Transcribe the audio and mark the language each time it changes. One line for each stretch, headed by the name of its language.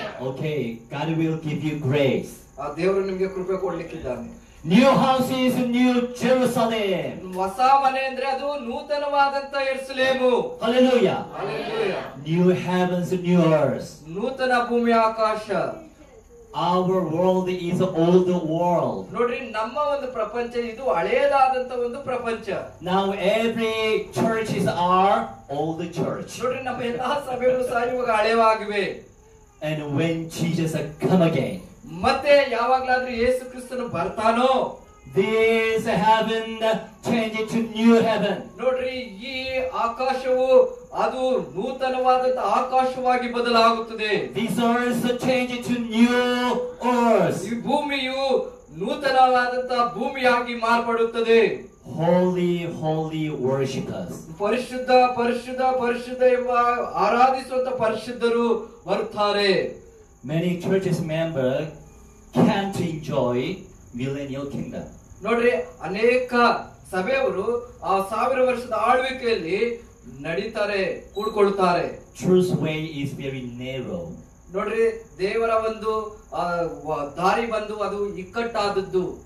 English: Okay, God will give you grace.
Kannada: ದೇವರು ನಿಮಗೆ ಕೃಪೆ ಕೊಡ್ಲಿಕ್ಕಿದ್ದಾನೆ.
English: New house is New Jerusalem.
Kannada: ಹೊಸ ಮನೆ ಅಂದ್ರೆ ಅದು ನೂತನವಾದಂತ ಯೆರೂಸಲೇಮು.
English: Hallelujah. Hallelujah. New heavens, new earth.
Kannada: ನೂತನ ಭೂಮಿ ಆಕಾಶ.
English: Our world is an old world.
Kannada: ನೋಡ್ರಿ, ನಮ್ಮ ಒಂದು ಪ್ರಪಂಚ ಇದು ಹಳೆಯದಾದಂತ ಒಂದು ಪ್ರಪಂಚ.
English: Now every churches are old church.
Kannada: ನೋಡ್ರಿ, ನಮ್ಮ ಎಲ್ಲಾ ಸಭೆಗಳು ಸಹ ಇವಾಗ ಹಳೆಯವಾಗಿವೆ.
English: And when Jesus come again,
Kannada: ಮತ್ತೆ ಯಾವಾಗ್ಲಾದ್ರೂ ಯೇಸು ಕ್ರಿಸ್ತನು ಬರ್ತಾನೋ,
English: this heaven change to new heaven.
Kannada: ನೋಡ್ರಿ, ಈ ಆಕಾಶವು ಅದು ನೂತನವಾದಂತ ಆಕಾಶವಾಗಿ ಬದಲಾಗುತ್ತದೆ.
English: This earth change to new earth.
Kannada: ಈ ಭೂಮಿಯು ನೂತನವಾದಂತ ಭೂಮಿಯಾಗಿ ಮಾರ್ಪಡುತ್ತದೆ.
English: Holy, holy worshippers.
Kannada: ಪರಿಶುದ್ಧ ಪರಿಶುದ್ಧ ಪರಿಶುದ್ಧ ಎಂಬ ಆರಾಧಿಸುವಂತ ಪರಿಶುದ್ಧರು ಬರುತ್ತಾರೆ.
English: Many churches members can't enjoy millennial kingdom.
Kannada: ನೋಡ್ರಿ, ಅನೇಕ ಸಭೆಯವರು ಆ 1000 ವರ್ಷದ ಆಳ್ವಿಕೆಯಲ್ಲಿ ನಡೀತಾರೆ, ಕೂಡ್ಕೊಳ್ತಾರೆ.
English: Truth way is very narrow.
Kannada: ನೋಡ್ರಿ, ದೇವರ ಒಂದು ದಾರಿ ಬಂದು ಅದು ಇಕ್ಕಟ್ಟಾದದ್ದು.